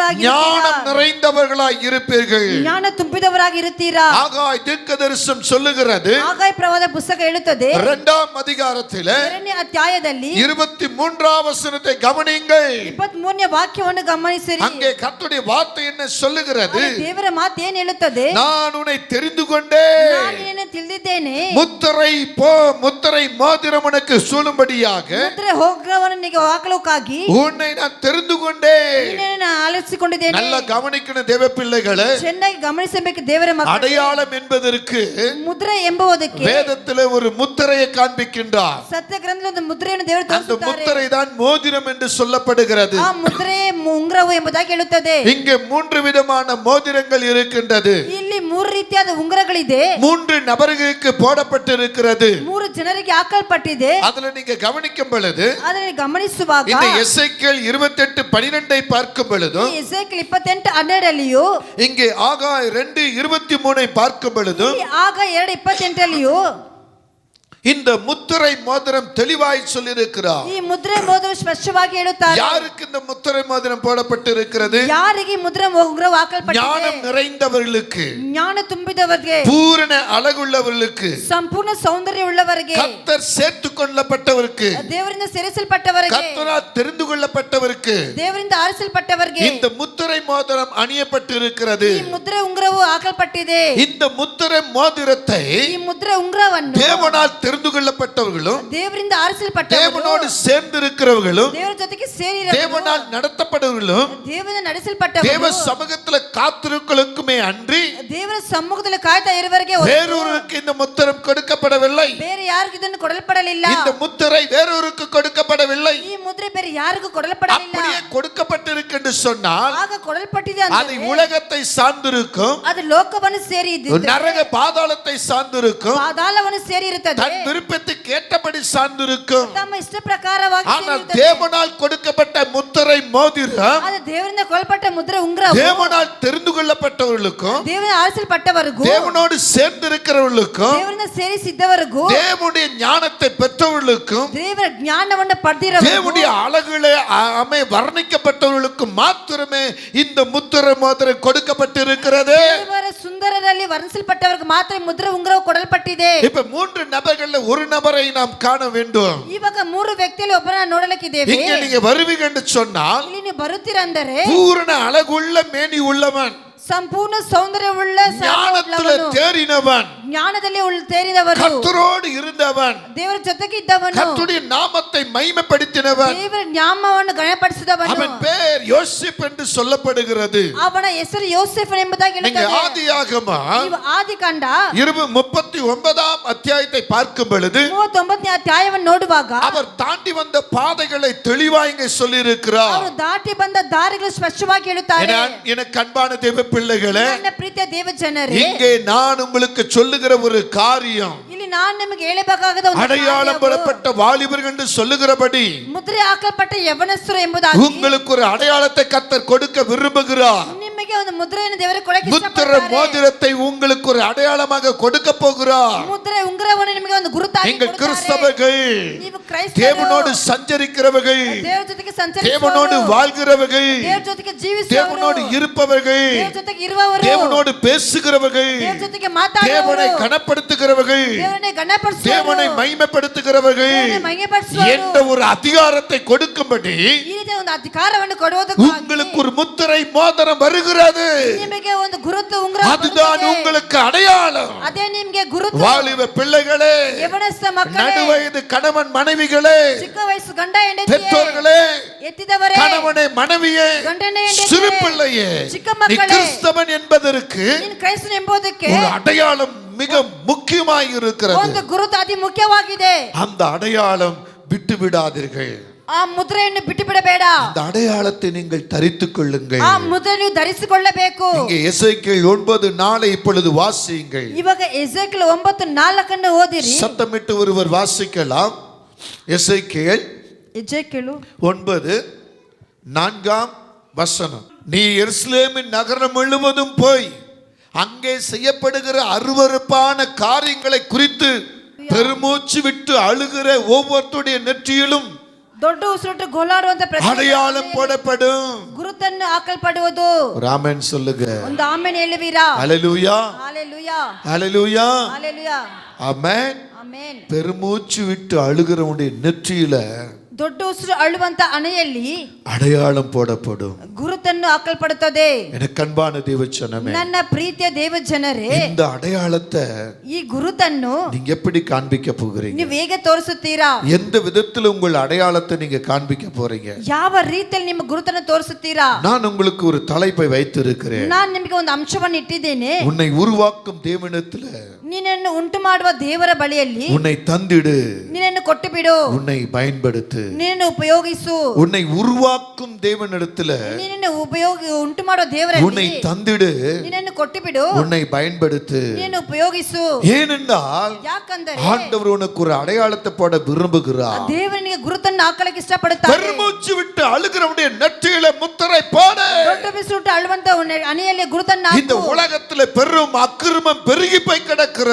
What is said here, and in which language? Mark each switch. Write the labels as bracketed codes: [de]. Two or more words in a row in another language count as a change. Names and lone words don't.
[ta] ஞானம் நிறைந்தவர்களாய் இருப்பீர்கள். [kn] ಜ್ಞಾನ ತುಂಬಿದವರಾಗಿ ಇರುತ್ತೀರಾ. [ta] ஆகாய் தீர்க்கதரிசனம் சொல்லுகிறது, [kn] ಆಗಾಯ ಪ್ರವಾದ ಪುಸ್ತಕ ಹೇಳುತ್ತದೆ [ta] 2ஆம் அதிகாரத்திலே [kn] 2ನೇ ಅಧ್ಯಾಯದಲ್ಲಿ [ta] 23ஆம் வசனத்தை கவனியுங்கள். [kn] 23ನೇ ವಾಕ್ಯವನ್ನು ಗಮನಿಸಿರಿ. [ta] அங்கே கர்த்தருடைய வார்த்தை என்ன சொல்லுகிறது? [kn] ದೇವರ ಮಾತು ಏನು ಹೇಳುತ್ತದೆ? [ta] நான் உன்னை தெரிந்து கொண்டேன், [kn] ನಾನು ನಿನ್ನನ್ನು ತಿಳಿದಿದ್ದೇನೆ, [ta] முத்திரை மோதிரம் உனக்கு சூழும்படியாக [kn] ಮುದ್ರೆ ಹೋಗ್ರವನ್ನು ನಿನಗೆ ಹಾಕಲೋಕ್ಕಾಗಿ [ta] உன்னை நான் தெரிந்து கொண்டேன். [kn] ನಿನ್ನನ್ನು ಆಲಿಸಿಕೊಂಡಿದ್ದೇನೆ. [ta] நல்ல கவனிக்கணும் தேவ பிள்ளைகளே. [kn] ಚೆನ್ನಾಗಿ ಗಮನಿಸಬೇಕು ದೇವರ ಮಕ್ಕಳೇ. [ta] அடையாளம் என்பதற்கு [kn] ಮುದ್ರೆ ಎಂಬುದಕ್ಕೆ [ta] வேதத்திலே ஒரு முத்திரையை காண்பிக்கின்றார். [kn] ಸತ್ಯ ಗ್ರಂಥದಲ್ಲಿ ಒಂದು ಮುದ್ರೆಯನ್ನು ದೇವರು [ta] அந்த [kn] ತೋರಿಸುತ್ತಾರೆ. [ta] முத்திரை தான் மோதிரம் என்று சொல்லப்படுகிறது. [kn] ಆ ಮುದ್ರೆ ಉಂಗುರವು ಎಂಬುದಾಗಿ ಹೇಳುತ್ತದೆ. [ta] இங்கே 3 விதமான மோதிரங்கள் இருக்கின்றது. [kn] ಇಲ್ಲಿ 3 ರೀತಿಯಾದ ಉಂಗುರಗಳಿದೆ. [ta] 3 நபர்களுக்கு போடப்பட்டிருக்கிறது. [kn] 3 ಜನರಿಗೆ ಹಾಕಲ್ಪಟ್ಟಿದೆ. [ta] அதுல நீங்க கவனிக்கும் பொழுது [kn] ಅದನ್ನು ಗಮನಿಸುವಾಗ [ta] இந்த எசேக்கியேல் 28:12 பார்க்கும் பொழுது, [kn] ಎಸೇಕಿಯೇಲ್ 28:12 [ta] இங்கே ஆகாய் 2:23 பார்க்கும் பொழுது, [kn] ಆಗ 2:28 [ta] இந்த முத்திரை மோதிரம் தெளிவாய் சொல்லியிருக்கிறார். [kn] ಈ ಮುದ್ರೆ ಮೋದಿರ ಸ್ಪಷ್ಟವಾಗಿ ಹೇಳುತ್ತಾರೆ. [ta] யாருக்கு இந்த முத்திரை மோதிரம் போடப்பட்டிருக்கிறது? [kn] ಯಾರಿಗೆ ಮುದ್ರೆ ಉಂಗುರವು ಹಾಕಲ್ಪಟ್ಟಿದೆ? [ta] ஞானம் நிறைந்தவர்களுக்கு, [kn] ಜ್ಞಾನ ತುಂಬಿದವರಿಗೆ, [ta] பூரண அழகுள்ளவர்களுக்கு, [kn] ಸಂಪೂರ್ಣ ಸೌಂದರ್ಯ ಉಳ್ಳವರಿಗೆ, [ta] கர்த்தர் சேர்த்து கொள்ளப்பட்டவருக்கு, [kn] ದೇವರಿಂದ ಸೇರಿಸಲ್ಪಟ್ಟವರಿಗೆ, [ta] கர்த்தரால் தெரிந்து கொள்ளப்பட்டவருக்கு [kn] ದೇವರಿಂದ ಆರಿಸಲ್ಪಟ್ಟವರಿಗೆ [ta] இந்த முத்திரை மோதிரம் அணியப்பட்டிருக்கிறது. [kn] ಈ ಮುದ್ರೆ ಉಂಗುರ ಉಂಗುರವು ಹಾಕಲ್ಪಟ್ಟಿದೆ. [ta] இந்த முத்திரை மோதிரத்தை [kn] ಈ ಮುದ್ರೆ ಉಂಗುರವನ್ನು [ta] தேவனால் தெரிந்து கொள்ளப்பட்டவர்களும் [kn] ದೇವರಿಂದ ಆರಿಸಲ್ಪಟ್ಟವರು, [ta] தேவனோடு சேர்ந்திருக்கிறவர்களும் [kn] ದೇವರ ಜೊತೆಗೆ ಸೇರಿದವರು, [ta] தேவனால் நடத்தப்படுவர்களும் [kn] ದೇವರಿಂದ [ta] தேவ [kn] ನಡೆಸಲ್ಪಟ್ಟವರು, [ta] சமூகத்துல காத்திருக்களுக்குமே அன்றி [kn] ದೇವರ ಸಮ್ಮುಖದಲ್ಲಿ ಕಾಯ್ತಾ ಇರುವವರಿಗೆ ಹೊರತು [ta] வேறொருக்கு இந்த முத்திரம் கொடுக்கப்படவில்லை. [kn] ಬೇರೆ ಯಾರಿಗೂ ಇದನ್ನು ಕೊಡಲ್ಪಡಲಿಲ್ಲ. [ta] இந்த முத்திரை வேறொருக்கு கொடுக்கப்படவில்லை. [kn] ಈ ಮುದ್ರೆ ಬೇರೆ ಯಾರಿಗೂ ಕೊಡಲ್ಪಡಲಿಲ್ಲ. [ta] அப்படியே கொடுக்கப்பட்டிருக்கு என்று சொன்னால் [kn] ಆಗ ಕೊಡಲ್ಪಟ್ಟಿದೆ [ta] அது [kn] ಅಂದರೆ [ta] உலகத்தை சார்ந்திருக்கும், [kn] ಅದು ಲೋಕವನ್ನು ಸೇರಿ ಇದ್ದಿದ್ದು, [ta] நரக பாதாளத்தை சார்ந்திருக்கும், [kn] ಪಾತಾಳವನ್ನು ಸೇರಿ ಇರುತ್ತದೆ, [ta] தன் விருப்பத்துக்கு ஏற்றபடி சார்ந்திருக்கும். [kn] ತಮ್ಮ ಇಷ್ಟ ಪ್ರಕಾರವಾಗಿ [ta] ஆனால் [kn] ಸೇರಿರುತ್ತದೆ. [ta] தேவனால் கொடுக்கப்பட்ட முத்திரை மோதிரம் [kn] ಅದು ದೇವರಿಂದ ಕೊಡಲ್ಪಟ್ಟ ಮುದ್ರೆ ಉಂಗುರವು [ta] தேவனால் தெரிந்து கொள்ளப்பட்டவர்களுக்கும் [kn] ದೇವರಿಂದ ಆರಿಸಲ್ಪಟ್ಟವರಿಗೂ, [ta] தேவனோடு சேர்ந்திருக்கிறவர்களுக்கும் [kn] ದೇವರಿಂದ ಸೇರಿಸಿದ್ದವರಿಗೂ, [ta] தேவனுடைய ஞானத்தை பெற்றவர்களுக்கும் [kn] ದೇವರ ಜ್ಞಾನವನ್ನು ಪಡೆದಿರವರಿಗೂ, [ta] தேவனுடைய அழகுல வர்ணிக்கப்பட்டவர்களுக்கு மாத்திரமே இந்த முத்திரை மோதிரம் கொடுக்கப்பட்டிருக்கிறது. [kn] ದೇವರ ಸುಂದರರಲ್ಲಿ ವರ್ಣಿಸಲ್ಪಟ್ಟವರಿಗೆ ಮಾತ್ರ ಈ ಮುದ್ರೆ ಉಂಗುರವು ಕೊಡಲ್ಪಟ್ಟಿದೆ. [ta] இப்ப 3 நபர்கள்ல ஒரு நபரை நாம் காண வேண்டும். [kn] ಇವಾಗ 3 ವ್ಯಕ್ತಿಯಲ್ಲಿ ಒಬ್ಬರನ್ನ ನೋಡಲಿಕ್ಕಿದ್ದೇವೆ. [ta] இங்க நீங்க வருவீங்க என்று சொன்னால் [kn] ಇಲ್ಲಿ ನೀವು ಬರುತ್ತೀರಂದರೆ [ta] பூரண அழகுள்ள மேனி உள்ளவன், [kn] ಸಂಪೂರ್ಣ ಸೌಂದರ್ಯವುಳ್ಳ [ta] ஞானத்துல தேறினவன், [kn] ಜ್ಞಾನದಲ್ಲಿ ತೇರಿದವರು, [ta] கர்த்தரோடு இருந்தவன், [kn] ದೇವರ ಜೊತೆಗೆ ಇದ್ದವನು, [ta] கர்த்தருடைய நாமத்தை மகிமைப்படுத்தினவன். [kn] ದೇವರ ನಾಮವನ್ನು ಗಣಪಡಿಸಿದವನು. [ta] அவன் பேர் யோசேப் என்று சொல்லப்படுகிறது. [kn] ಅವನ ಹೆಸರು ಯೋಸೇಫ್ ಎಂಬುದಾಗಿ [ta] நீங்க [kn] ಹೇಳುತ್ತದೆ. [ta] ஆதியாகம [kn] ನೀವು ಆದಿಕಾಂಡ [ta] 39ஆம் அத்தியாயத்தை பார்க்கும் பொழுது [kn] 39ನೇ ಅಧ್ಯಾಯವನ್ನು ನೋಡುವಾಗ [ta] அவர் தாண்டி வந்த பாதைகளை தெளிவா இங்கே சொல்லி இருக்கிறார். [kn] ಅವರು ದಾಟಿ ಬಂದ ದಾರಿಗಳು ಸ್ಪಷ್ಟವಾಗಿ ಹೇಳುತ್ತಾರೆ. [ta] எனக்கு அன்பான தேவ பிள்ளைகளே, [kn] ನನ್ನ ಪ್ರೀತಿಯ ದೇವ ಜನರೇ, [ta] இங்கே நான் உங்களுக்கு சொல்லுகிற ஒரு காரியம், [kn] ಇಲ್ಲಿ ನಾನು ನಿಮಗೆ ಹೇಳಬೇಕಾದ ಒಂದು [ta] அடையாளம் [kn] ಕಾರ್ಯವು, [ta] பெறப்பட்ட வாலிபர்கள் என்று சொல்லுகிறபடி [kn] ಮುದ್ರೆ ಹಾಕಲ್ಪಟ್ಟ ಯವನಸ್ಥರು ಎಂಬುದಾಗಿ [ta] உங்களுக்கு ஒரு அடையாளத்தை கர்த்தர் கொடுக்க விரும்புகிறார். [kn] ನಿಮಗೆ ಒಂದು ಮುದ್ರೆಯನ್ನು ದೇವರು ಕೊಡಕ್ಕೆ [ta] முத்திர [kn] ಇಷ್ಟಪಡ್ತಾರೆ. [ta] மோதிரத்தை உங்களுக்கு ஒரு அடையாளமாக கொடுக்க போகிறார். [kn] ಮುದ್ರೆ ಉಂಗುರವನ್ನು ನಿಮಗೆ ಒಂದು ಗುರುತಾಗಿ [ta] நீங்கள் [kn] ಕೊಡುತ್ತಾರೆ. [ta] கிறிஸ்தவர்கள், [kn] ನೀವು ಕ್ರೈಸ್ತರು, [ta] தேவனோடு சஞ்சரிக்கிறவர்கள், [kn] ದೇವರ ಜೊತೆಗೆ [ta] தேவனோடு [kn] ಸಂಚರಿಸುವವರು, [ta] வாழ்கிறவர்கள், [kn] ದೇವರ ಜೊತೆಗೆ ಜೀವಿಸುವವರು, [ta] தேவனோடு இருப்பவர்கள், [kn] ದೇವರ ಜೊತೆಗೆ ಇರುವವರು, [ta] தேவனோடு பேசுகிறவர்கள், [kn] ದೇವರ ಜೊತೆಗೆ ಮಾತಾಡುವವರು, [ta] தேவனை கனப்படுத்துகிறவர்கள், [kn] ದೇವರನ್ನೇ ಗಣಪಡಿಸುವವರು, [ta] தேவனை மகிமைப்படுத்துகிறவர்கள் [kn] ದೇವರನ್ನೇ ಮಹಿಮೆಪಡಿಸುವವರು, [ta] என்ற ஒரு அதிகாரத்தை கொடுக்கும்படி [kn] ಈ ರೀತಿಯ ಒಂದು ಅಧಿಕಾರವನ್ನು ಕೊಡುವುದಕ್ಕಾಗಿ [ta] உங்களுக்கு ஒரு முத்திரை மோதிரம் வருகிறது. [kn] ನಿಮಗೆ ಒಂದು ಗುರುತು ಉಂಗುರ [ta] அதுதான் [kn] ಕೊಡುತ್ತದೆ. [ta] உங்களுக்கு அடையாளம். [kn] ಅದೇ ನಿಮಗೆ ಗುರುತು. [ta] வாலிப பிள்ளைகளே, [kn] ಯವನಸ್ಥ ಮಕ್ಕಳೇ, [ta] நடுவயது கணவன் மனைவிகளே, [kn] ಚಿಕ್ಕ ವಯಸ್ಸು ಗಂಡ ಹೆಂಡತಿ, [ta] பெற்றோர்களே, [kn] ಎತ್ತಿದವರೇ, [ta] கணவனை மனைவியே, [kn] ಗಂಡನೇ ಹೆಂಡತಿ, [ta] சிறு பிள்ளையே, [kn] ಚಿಕ್ಕ [ta] நீ [kn] ಮಕ್ಕಳೇ, [ta] கிறிஸ்தவன் என்பதற்கு [kn] ನೀನು ಕ್ರೈಸ್ತನು ಎಂಬುದಕ್ಕೆ [ta] ஒரு அடையாளம் மிக முக்கியமாய் இருக்கிறது. [kn] ಒಂದು ಗುರುತು ಅತಿ ಮುಖ್ಯವಾಗಿದೆ. [ta] அந்த அடையாளம் விட்டு விடாதீர்கள். [kn] ಆ ಮುದ್ರೆಯನ್ನು ಬಿಟ್ಟು ಬಿಡಬೇಡ. [ta] அந்த அடையாளத்தை நீங்கள் தரித்துக் கொள்ளுங்கள். [kn] ಆ ಮುದ್ರೆಯನ್ನು ಧರಿಸಿಕೊಳ್ಳಬೇಕು. [ta] இங்கே எசேக்கியேல் 9:4 இப்பொழுது வாசியுங்கள். [kn] ಇವಾಗ ಎಸೇಕಿಯೇಲ್ 9:4 ಓದಿರಿ. [ta] சத்தமிட்டு ஒருவர் வாசிக்கலாம். எசேக்கியேல் [kn] ಎಸೇಕಿಯೇಲ್ [ta] 9:4 நீ எருசலேமின் நகரம் முழுவதும் போய் அங்கே செய்யப்படுகிற அருவருப்பான காரியங்களை குறித்து பெருமூச்சு விட்டு அழுகிற ஒவ்வொருடைய நெற்றியிலும் [kn] ದೊಡ್ಡ ಉಸಿರುಟ್ಟು ಗೋಲಾಡುವಂತ [ta] அடையாளம் போடப்படும். [kn] ಗುರುತನ್ನು ಹಾಕಲ್ಪಡುವುದು. [ta] ராமன் சொல்லுங்க. [kn] ಒಂದು ಆಮೆನ್ ಹೇಳುವೀರಾ? [ta] ஹல்லேலூயா, [kn] ஹalleluya, [ta] ஹல்லேலூயா, [kn] ஹalleluya, [ta] ஆமென். [kn] ಆಮೆನ್. [ta] பெருமூச்சு விட்டு அழுகிறவனுடைய நெற்றியில [kn] ದೊಡ್ಡ ಉಸಿರು ಅಳುವಂತ ಅಣೆಯಲ್ಲಿ [ta] அடையாளம் போடப்படும். [kn] ಗುರುತನ್ನು ಹಾಕಲ್ಪಡುತ್ತದೆ. [ta] எனக்கு அன்பான தேவஜனமே, [kn] ನನ್ನ ಪ್ರೀತಿಯ ದೇವ ಜನರೇ, [ta] இந்த அடையாளத்தை [kn] ಈ ಗುರುತನ್ನು [ta] நீங்க எப்படி காண்பிக்க போகிறீங்க? [kn] ನೀವು ಹೇಗೆ ತೋರಿಸುತ್ತೀರಾ? [ta] எந்த விதத்தில் உங்கள் அடையாளத்தை நீங்க காண்பிக்க போறீங்க? [kn] ಯಾವ ರೀತಿಯಲ್ಲಿ ನಿಮ್ಮ ಗುರುತನ್ನು ತೋರಿಸುತ್ತೀರಾ? [ta] நான் உங்களுக்கு ஒரு தலைப்பை வைத்திருக்கிறேன். [kn] ನಾನು ನಿಮಗೆ ಒಂದು ಅಂಶವನ್ನು ಇಟ್ಟಿದ್ದೇನೆ. [ta] உன்னை உருவாக்கும் தேவனிடத்துல [kn] ನಿನ್ನನ್ನು ಉಂಟು ಮಾಡುವ ದೇವರ ಬಳಿಯಲ್ಲಿ [ta] உன்னை தந்திடு, [kn] ನಿನ್ನನ್ನು ಕೊಟ್ಟು ಬಿಡು, [ta] உன்னை பயன்படுத்து. [kn] ನಿನ್ನನ್ನು ಉಪಯೋಗಿಸು. [ta] உன்னை உருவாக்கும் தேவனிடத்துல [kn] ನಿನ್ನನ್ನು ಉಂಟು ಮಾಡುವ ದೇವರ [ta] உன்னை தந்திடு, [kn] ನಿನ್ನನ್ನು ಕೊಟ್ಟು ಬಿಡು, [ta] உன்னை பயன்படுத்து. [kn] ನಿನ್ನನ್ನು ಉಪಯೋಗಿಸು. [ta] ஏனென்றால் [kn] ಯಾಕಂದರೆ [ta] ஆண்டவர் உனக்கு ஒரு அடையாளத்தை போட விரும்புகிறார். [kn] ದೇವನಿಗೆ ಗುರುತನ್ನು ಹಾಕಲಿಕ್ಕೆ ಇಷ್ಟಪಡುತ್ತಾರೆ. [ta] பெருமூச்சு விட்டு அழுகிறவனுடைய நெற்றியில முத்திரை போட. [kn] ದೊಡ್ಡ ಬಿಸಿಲು ಅಳುವಂತ ಅಣಿಯಲ್ಲಿ ಗುರುತನ್ನು [ta] இந்த [kn] ಹಾಕು. [ta] உலகத்துல பெரும் அக்கிரமம் பெருகி போய் கிடக்கிறது.